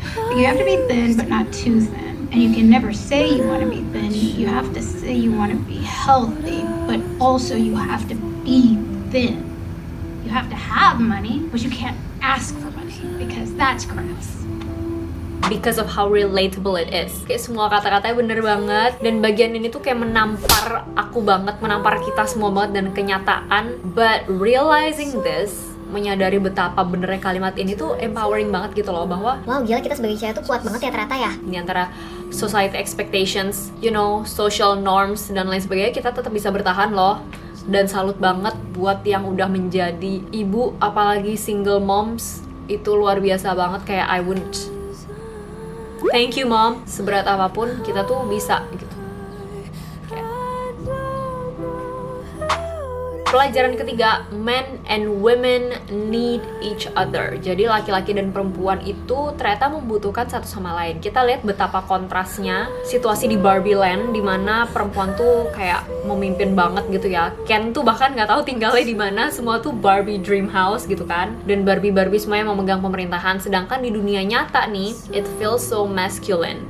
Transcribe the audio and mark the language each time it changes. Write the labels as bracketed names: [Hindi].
[English] You have to be thin, but not too thin. And you can never say you want to be thin. You have to say you want to be healthy, but also you have to be thin. You have to have money, but you can't ask for money because that's crass. Because of how relatable it is. [Indonesian] Kayak semua kata-katanya bener banget. Dan bagian ini tuh kayak menampar aku banget, menampar kita semua banget dan kenyataan. [English] But realizing this, [Indonesian] menyadari betapa benernya kalimat ini tuh empowering banget gitu loh. Bahwa wow, gila, kita sebagai cewek tuh kuat banget ya ternyata ya. ini antara [English] society expectations, you know, social norms [Indonesian] dan lain sebagainya, kita tetap bisa bertahan loh. Dan salut banget buat yang udah menjadi ibu, apalagi single moms. Itu luar biasa banget, kayak [English] I wouldn't. Thank you mom. [Indonesian] Seberat apapun kita tuh bisa gitu. Pelajaran ketiga, [English] men and women need each other. [Indonesian] Jadi laki-laki dan perempuan itu ternyata membutuhkan satu sama lain. Kita lihat betapa kontrasnya situasi di Barbie Land, dimana perempuan tuh kayak memimpin banget gitu ya. Ken tuh bahkan nggak tahu tinggalnya di mana, semua tuh Barbie dream house gitu kan. Dan Barbie semuanya memegang pemerintahan. Sedangkan di dunia nyata nih, [English] it feels so masculine.